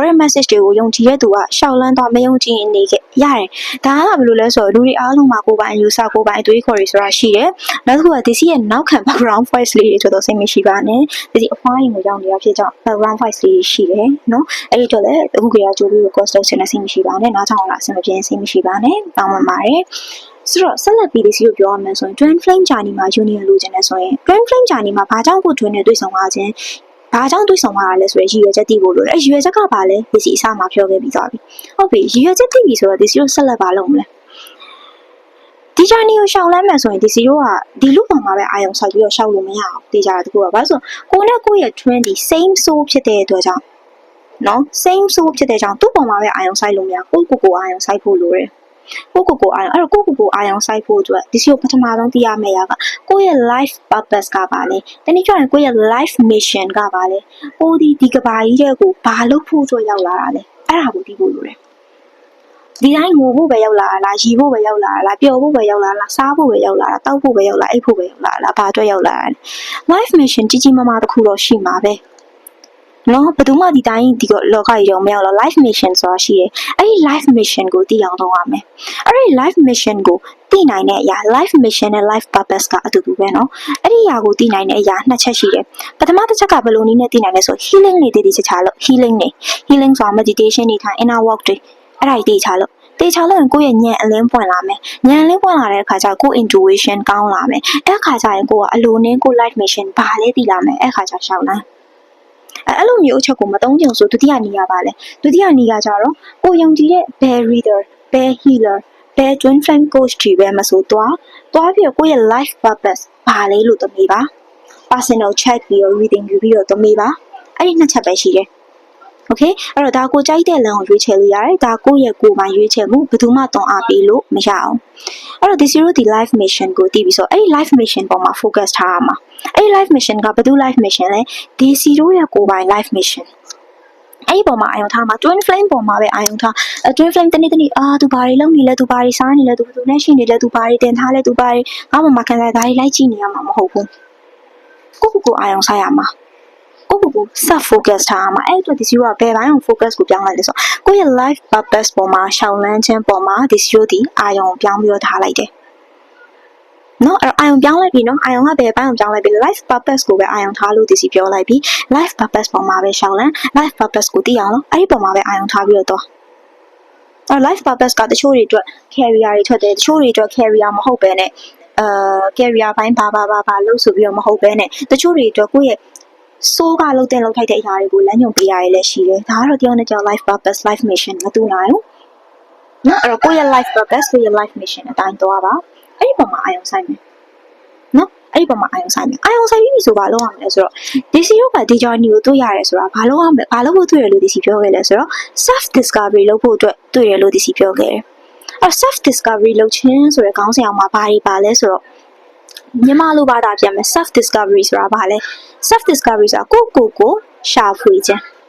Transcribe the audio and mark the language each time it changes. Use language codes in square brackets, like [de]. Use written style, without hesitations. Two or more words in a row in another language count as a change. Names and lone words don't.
[my] တဲ့ message တွေကိုယုံကြည်တဲ့သူကရှောက်လန်းတော့မယုံကြည်နေခဲ့ရတယ်ဒါကဘယ်လိုလဲဆိုတော့လူတွေအားလုံးမှာကိုယ်ပိုင်ယူဆကိုယ်ပိုင်အတွေးခေါ်တွေဆိုတာရှိတယ်နောက်တစ်ခုကဒီစီရဲ့နောက်ခံ [en] background voice [my] လေးတွေဆို တော့စိတ်မရှိပါနဲ့ဒီစီအဖွားရင်ကိုရောက်နေတာဖြစ်ကြောင်း [en] background voice [my] လေးရှိတယ်နော်အဲ့ဒီတော့လည်းအခုကကြိုးပြီး request လုပ်ချင်တဲ့စိတ်မရှိပါနဲ့ နားထောင်လာအဆင်မပြေစိတ်မရှိပါနဲ့တောင်းပန်ပါတယ်ဆိုတော့ဆက်လက်ပြီးဒီစီကိုပြောရမယ်ဆိုရင် [en] twin flame journey [my] မှာ union လိုချင်တယ်ဆိုရင် [en] twin flame journey [my] မှာဘာကြောင့်ကို twin နဲ့တွေ့ဆုံရခြင်းဘာကြောင့်တွေ့ဆုံရတာလဲဆိုရင်ရည်ရွယ်ချက်သိဖို့လိုတယ်ရည်ရွယ်ချက်ကဘာလဲဒီစီအစမှာပြောခဲ့ပြီးသွားပြီဟုတ်ပြီရည်ရွယ်ချက်သိပြီဆိုတော့ဒီစီကိုဆက်လက်ပါလုပ်မလဲဒီ journey ကိုရှောက်လမ်းမယ်ဆိုရင်ဒီစီတို့ကဒီလူပေါ်မှာပဲအာရုံစိုက်ပြီးတော့ရှောက်လို့မရအောင်တေးကြတာတကူကဘာလို့ဆိုကိုနဲ့ကိုရဲ့ twin ဒီ [en] same soul [my] ဖြစ်တဲ့အတွက်ကြောင့် နော် same ဆိုဖြစ်တဲ့ကြောင့်သူ့ပေါ်မှာပဲအာရုံစိုက်လို့မရကိုအာရုံစိုက်ဖို့လိုတယ်ကိုအာရုံအဲ့တော့ကိုအာရုံစိုက်ဖို့အတွက်ဒီစီကိုပထမဆုံးသိရမယ့်အရာကကိုယ့်ရဲ့ [en] life purpose [my] က ပါလေတနည်းပြောရင်ကိုယ့်ရဲ့ [en] life mission [my] ကပါလေကိုဒီကဘာကြီးတဲ့ကိုဘာလုပ်ဖို့အတွက်ရောက်လာတာလဲအဲ့ဒါကိုသိဖို့လို တယ်ဒီတိုင်းငိုဖို့ပဲရောက်လာတာလားရီဖို့ပဲရောက်လာတာလားပျော်ဖို့ပဲရောက်လာတာလားစားဖို့ပဲရောက်လာတာတောက်ဖို့ပဲရောက်လာအိပ်ဖို့ပဲရောက်လာတာဘာအတွက်ရောက်လာတာလဲ [en] life mission [my] ကြီးမားတစ်ခုတော့ရှိမှာပဲနော်ဘယ်သူမှဒီတိုင်းဒီလောကကြီးတော့မရောက်တော့ [en] life mission [my] ဆိုတာရှိတယ်အဲ့ဒီ [en] life mission [my] ကိုသိအောင်လုပ်ရမယ်အဲ့ဒီ [en] life mission [my] ကိုသိနိုင်တဲ့အရာ [en] life mission [my] နဲ့ [en] life purpose [my] ကအတူတူပဲနော်အဲ့ဒီအရာကို သိနိုင်တဲ့အရာနှစ်ချက်ရှိတယ်ပထမတစ်ချက်ကဘယ်လိုနည်းနဲ့သိနိုင်လဲဆို healing တွေတည်ချလို့ healing ဆိုတာ meditation တွေထိုင် [en] inner work [my] တွေအဲ့ဒါတွေတည်ချလို့ရင်ကိုယ့်ရဲ့ဉာဏ်အလင်းပွင့်လာမယ်ဉာဏ်အလင်းပွင့်လာတဲ့အခါကျကိုယ့် intuition ကောင်းလာမယ်အဲ့အခါကျရင်ကိုကအလိုနည်းကို [en] life mission [my] ဘာလဲသိလာမယ်အဲ့အခါကျရှောက်လာအဲ့လိုမျိုးအချက်ကိုမသုံးကြုံဆိုဒုတိယနည်းရ ပါလေဒုတိယနည်းကကြတော့ကိုယုံကြည်တဲ့ [en] bell reader bell healer bell twin flame coach [my] တွေပဲမဆိုသွားပြီးတော့ကိုယ့်ရဲ့ [en] life purpose [my] ဘာလဲလို့သမီးပါ [en] personal check [my] ပြီးတော့ reading ယူပြီးတော့သမီးပါအဲ့ဒီနှစ်ချက်ပဲရှိတယ်Okay အဲ့တော့ဒါကိုကြိုက်တဲ့လမ်းကိုရွေးချယ်လို့ ရတယ်ဒါကိုယ့်ရဲ့ကိုယ်ပိုင်ရွေးချယ်မှုဘယ်သူမှတွန်းအားပေးလို့မရအောင်အဲ့တော့ဒီ zero ဒီ [en] life mission [my] ကိုသိပြီဆိုအဲ့ဒီ [en] life mission [my] ပေါ်မှာ focus ထားရမှာအဲ့ဒီ [en] life mission [my] ကဘယ်သူ [en] life mission [my] လဲဒီ zero ရဲ့ကိုယ်ပိုင် [en] life mission [my] အဲ့ဒီပေါ်မှာအာရုံထားမှာ [en] twin flame [my] ပေါ်မှာပဲအာရုံထား [en] twin flame [my] တနေ့သူဘာတွေလုပ်နေလဲသူဘာတွေစားနေလဲသူဘယ်သူ နဲ့ရှိနေလဲသူဘာတွေတင်ထားလဲသူဘာတွေငါ့ပေါ်မှာခံစားဒါတွေလိုက်ကြည့်နေရမှာမဟုတ်ဘူးကိုအာရုံဆိုင်ရမှာကို [en] self focus [my] ထားမှာအဲ့အတွက်ဒီ zero ကဘယ်ပိုင်းကို focus ကိုပြောင်းလိုက်လဲဆိုကိုယ့်ရဲ့ [en] life purpose [my] ပေါ်မှာရှောင်လန်းခြင်းပေါ်မှာဒီ zero ဒီအာရုံပြောင်းပြီးတော့ထားလိုက်တယ်နော်အဲ့အာရုံပြောင်းလိုက်ပြီနော်အာရုံကဘယ်ပိုင်းကိုပြောင်းလိုက်ပြီ [en] life purpose [my] ကိုပဲအာရုံထားလို့ဒီစီပြောလိုက်ပြီ [en] life purpose [my] ပေါ်မှာပဲရှောင်လန်း [en] life purpose [my] ကိုသိအောင်လို့အဲ့ဒီပေါ်မှာပဲအာရုံထားပြီးတော့ [en] life purpose [my] ကတချို့တွေအတွက် career တွေထွက်တယ်တချို့တွေအတွက် career မဟုတ်ပဲနဲ့career ဘိုင်းဘာလို့ဆိုပြီးတော့မဟုတ်ပဲနဲ့တချို့တွေအတွက်ကိုယ့်ရဲ့ဆိုးကလှုပ်တဲ့လှုပ်ထိုက်တဲ့အရာတွေကို လမ်းညွှန်ပေးရတယ်လည်းရှိတယ်ဒါကတော့တယောက်နဲ့တယောက် [en] life purpose life mission [my] မတူနိုင်ဘူးနော်အဲ့တော့ကိုယ့်ရဲ့ [en] life purpose [my] ကိုယ့်ရဲ့ [en] life mission [my] အ တိုင်းသွားပါအဲ့ဒီပုံမှာအာရုံစိုက်မယ်နော်အဲ့ဒီပုံမှာအာရုံစိုက်ပြီးဆိုဘာလုပ်ရမလဲဆိုတော့ဒီစီရောကဒီ journey ကိုတွေ့ရတယ်ဆိုတာဘာလုပ်ဖို့တွေ့ရလို့ဒီစီပြောခဲ့လဲဆိုတော့ [en] self discovery [my] လုပ်ဖို့အတွက်တွေ့ရလို့ဒီစီပြောခဲ့တယ်အဲ့ [en] self discovery [my] လုပ်ခြင်းဆိုတဲ့ခေါင်းစဉ်အောင်မှာဘာတွေပါလဲဆိုတော့မြန်မာလိုဘာသာပြန်မယ် [en] self discovery [my] ဆိုတာဘာလဲ [en] self discovery [my] ဆိုတာကိုရှာဖွေခြင်း